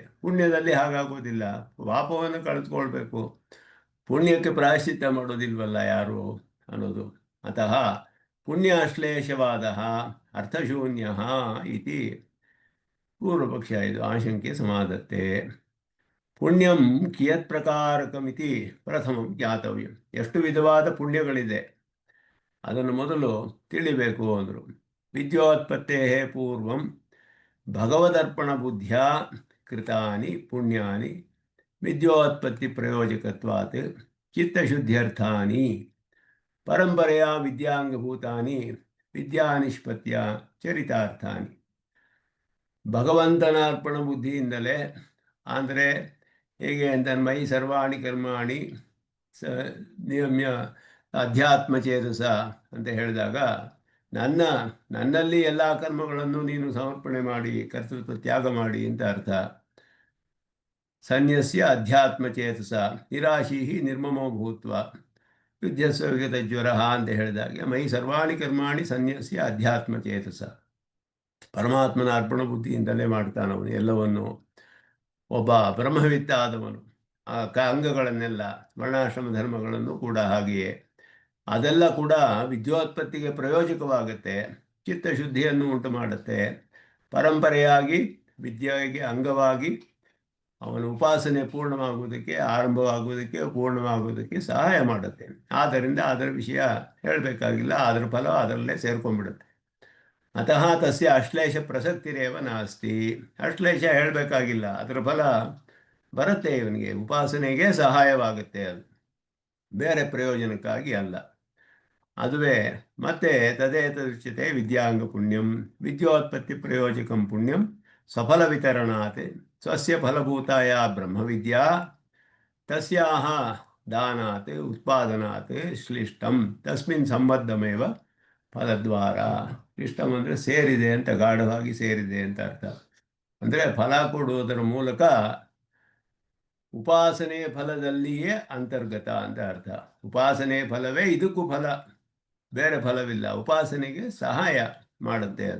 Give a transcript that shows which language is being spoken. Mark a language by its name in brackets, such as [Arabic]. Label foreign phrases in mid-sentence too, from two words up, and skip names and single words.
[Kannada] ಪುಣ್ಯದಲ್ಲಿ ಹಾಗಾಗೋದಿಲ್ಲ, ಪಾಪವನ್ನು ಕಳೆದುಕೊಳ್ಬೇಕು, ಪುಣ್ಯಕ್ಕೆ ಪ್ರಾಯಶ್ಚಿತ್ತ ಮಾಡೋದಿಲ್ವಲ್ಲ ಯಾರು ಅನ್ನೋದು. [Sanskrit] ಅತಃ ಪುಣ್ಯಾಶ್ಲೇಷವಾದ ಅರ್ಥಶೂನ್ಯ ಇತಿ ಪೂರ್ವಪಕ್ಷ. [Kannada] ಇದು ಆಶಂಕೆ ಸಮಾಧತ್ತೆ. [Sanskrit] ಪುಣ್ಯಂ ಕಿಯತ್ ಪ್ರಕಾರಕಮಿತಿ ಪ್ರಥಮಂ ಜ್ಞಾತವ್ಯಂ. [Kannada] ಎಷ್ಟು ವಿಧವಾದ ಪುಣ್ಯಗಳಿದೆ ಅದನ್ನು ಮೊದಲು ತಿಳಿಬೇಕು ಅಂದರು. [Sanskrit] ವಿದ್ಯೋತ್ಪತ್ತೇ ಪೂರ್ವಂ ಭಗವದರ್ಪಣ ಬುದ್ಧಿಯ ಕೃತಾನಿ ಪುಣ್ಯಾನಿ ವಿದ್ಯೋತ್ಪತ್ತಿ ಪ್ರಯೋಜಕತ್ವಾತ್ ಚಿತ್ತಶುದ್ಧ್ಯರ್ಥಾನಿ ಪರಂಪರೆಯ ವಿದ್ಯಾಂಗಭೂತಾನಿ ವಿದ್ಯಾನಿಷ್ಪತ್ಯ ಚರಿತಾರ್ಥಾನಿ. [Kannada] ಭಗವಂತನ ಅರ್ಪಣ ಬುದ್ಧಿಯಿಂದಲೇ, ಅಂದರೆ ಹೇಗೆ ಅಂತ [Sanskrit] ಮೈ ಸರ್ವಾಣಿ ಕರ್ಮಾಣಿ ನಿಯಮ್ಯ ಅಧ್ಯಾತ್ಮಚೇತಸ [Kannada] ಅಂತ ಹೇಳಿದಾಗ ನನ್ನಲ್ಲಿ ಎಲ್ಲ ಕರ್ಮಗಳನ್ನು ನೀನು ಸಮರ್ಪಣೆ ಮಾಡಿ, ಕರ್ತೃತ್ವ ತ್ಯಾಗ ಮಾಡಿ ಅಂತ ಅರ್ಥ. [Sanskrit] ಸನ್ಯಸ್ಯ ಅಧ್ಯಾತ್ಮಚೇತಸ ನಿರಾಶಿ ನಿರ್ಮಮೋ ಭೂತ್ವ ಯುದ್ಧಸ್ವ ವಿಗತ ಜ್ವರ [Kannada] ಅಂತ ಹೇಳಿದಾಗ [Sanskrit] ಮೈ ಸರ್ವಾಣಿ ಕರ್ಮಾಣಿ ಸನ್ಯಸ್ಯ ಅಧ್ಯಾತ್ಮಚೇತಸ. [Kannada] ಪರಮಾತ್ಮನ ಅರ್ಪಣ ಬುದ್ಧಿಯಿಂದಲೇ ಮಾಡ್ತಾನವನು ಎಲ್ಲವನ್ನು. ಒಬ್ಬ ಬ್ರಹ್ಮವಿತ್ತ ಆದವನು ಅಂಗಗಳನ್ನೆಲ್ಲ, ವರ್ಣಾಶ್ರಮ ಧರ್ಮಗಳನ್ನು ಕೂಡ ಹಾಗೆಯೇ, ಅದೆಲ್ಲ ಕೂಡ ವಿದ್ಯೋತ್ಪತ್ತಿಗೆ ಪ್ರಯೋಜಕವಾಗುತ್ತೆ, ಚಿತ್ತಶುದ್ಧಿಯನ್ನು ಉಂಟು ಮಾಡುತ್ತೆ, ಪರಂಪರೆಯಾಗಿ ವಿದ್ಯೆಗೆ ಅಂಗವಾಗಿ ಅವನ ಉಪಾಸನೆ ಪೂರ್ಣವಾಗುವುದಕ್ಕೆ, ಆರಂಭವಾಗುವುದಕ್ಕೆ, ಪೂರ್ಣವಾಗುವುದಕ್ಕೆ ಸಹಾಯ ಮಾಡುತ್ತೆ. ಆದ್ದರಿಂದ ಅದರ ವಿಷಯ ಹೇಳಬೇಕಾಗಿಲ್ಲ, ಅದರ ಫಲ ಅದರಲ್ಲೇ ಸೇರ್ಕೊಂಡ್ಬಿಡುತ್ತೆ. [Sanskrit] ಅತಃ ತಸ್ಯ ಅಶ್ಲೇಷ ಪ್ರಸಕ್ತಿರೇವ ನಾಸ್ತಿ. [Kannada] ಅಶ್ಲೇಷ ಹೇಳಬೇಕಾಗಿಲ್ಲ, ಅದರ ಫಲ ಬರುತ್ತೆ ಇವನಿಗೆ, ಉಪಾಸನೆಗೆ ಸಹಾಯವಾಗುತ್ತೆ, ಅದು ಬೇರೆ ಪ್ರಯೋಜನಕ್ಕಾಗಿ ಅಲ್ಲ. ಅದುವೇ ಮತ್ತೆ [Sanskrit] ತದೇತದುಚ್ಯತೆ ವಿದ್ಯಾಂಗ ಪುಣ್ಯಂ ವಿದ್ಯೋತ್ಪತ್ತಿ ಪ್ರಯೋಜಕಂ ಪುಣ್ಯಂ ಸ್ವಫಲ ವಿತರಣಾತ್ ಸ್ವಸ್ಯ ಫಲಭೂತಾಯ ಬ್ರಹ್ಮವಿದ್ಯಾ ತಸ್ಯಾಹ ದಾನಾತ್ ಉತ್ಪಾದನಾತ್ ಶ್ಲಿಷ್ಟಂ ತಸ್ಮಿನ್ ಸಂಬದ್ಧಮೇವ ಫಲದ್ವಾರ. [Kannada] ಶ್ಲಿಷ್ಟಂ ಅಂದರೆ ಸೇರಿದೆ ಅಂತ, ಗಾಢವಾಗಿ ಸೇರಿದೆ ಅಂತ ಅರ್ಥ. ಅಂದರೆ ಫಲ ಕೊಡುವುದರ ಮೂಲಕ ಉಪಾಸನೆಯ ಫಲದಲ್ಲಿಯೇ ಅಂತರ್ಗತ ಅಂತ ಅರ್ಥ. ಉಪಾಸನೆಯ ಫಲವೇ ಇದಕ್ಕೂ ಫಲ, ಬೇರೆ ಫಲವಿಲ್ಲ, ಉಪಾಸನೆಗೆ ಸಹಾಯ ಮಾಡುತ್ತೆ ಅದು.